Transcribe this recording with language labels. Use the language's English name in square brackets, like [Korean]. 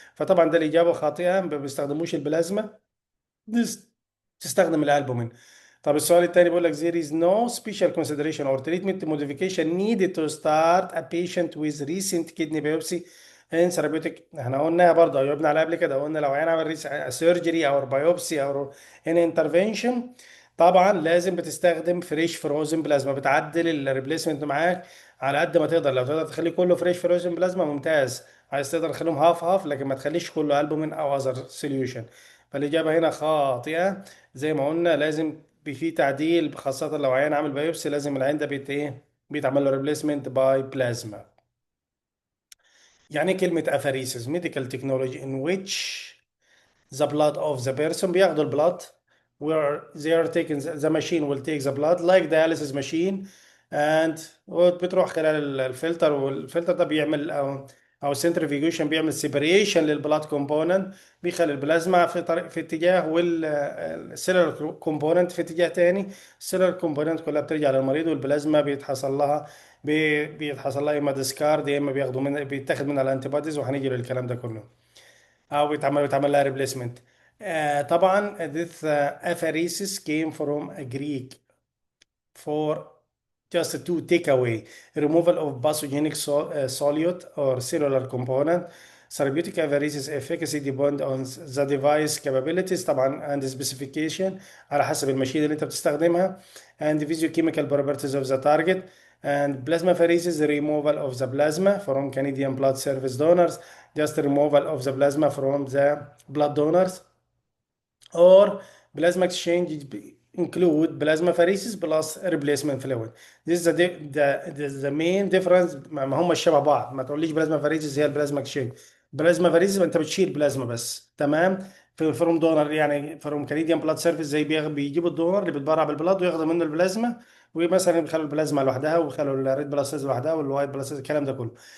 [Arabic] فطبعا ده الاجابه خاطئه، ما بيستخدموش البلازما، تستخدم الالبومين. طب السؤال الثاني بيقول لك [English] there is no special consideration or treatment modification needed to start a patient with recent kidney biopsy [Arabic] ان ثيرابيوتيك احنا قلنا برضه جاوبنا على قبل كده، قلنا لو هنعمل سيرجري او بايوبسي او ان انترفنشن طبعا لازم بتستخدم فريش فروزن بلازما، بتعدل الريبليسمنت معاك على قد ما تقدر. لو تقدر تخلي كله فريش فروزن بلازما ممتاز، عايز تقدر تخليهم هاف هاف، لكن ما تخليش كله البومين او اذر سوليوشن. فالاجابه هنا خاطئه. زي ما قلنا لازم في تعديل، خاصه لو عيان عامل بايوبسي لازم العين ده بيت ايه، بيتعمل له ريبليسمنت باي بلازما. يعني كلمة [English] apheresis medical technology in which the blood of the person، [Arabic] بياخدوا البلاد [English] where they are taking the machine will take the blood like dialysis machine and [Arabic] بتروح خلال الفلتر، والفلتر ده بيعمل او centrifugation بيعمل separation للبلاد كومبوننت، بيخلي البلازما في طريق في اتجاه والسيلر كومبوننت في اتجاه تاني. السيلر كومبوننت كلها بترجع للمريض، والبلازما بيتحصل لها بيتحصل لها اما ديسكارد يا اما بياخدوا من بيتاخد منها الانتي بوديز، وهنيجي للكلام ده كله، او بيتعمل لها ريبليسمنت. [English] طبعا this apheresis came from a Greek for just to take away removal of pathogenic solute or cellular component. Therapeutic apheresis efficacy depend on the device capabilities طبعا and specification [Arabic] على حسب الماشين اللي انت بتستخدمها [English] and physiochemical properties of the target. And plasma apheresis removal of the plasma from Canadian blood service donors, just removal of the plasma from the blood donors. Or plasma exchange include plasma pheresis plus replacement fluid. This is the main difference. [Arabic] ما هم شبه بعض، ما تقوليش بلازما pheresis هي البلازما اكشينج. بلازما pheresis انت بتشيل بلازما بس، تمام. في فروم دونر يعني فروم كنديان بلاد سيرفيس، زي بيجيبوا الدونر اللي بيتبرع بالبلاد وياخدوا منه البلازما، ومثلا بيخلوا البلازما لوحدها وبيخلوا الريد بلاد سيلز لوحدها والوايت بلاد سيلز، الكلام ده كله.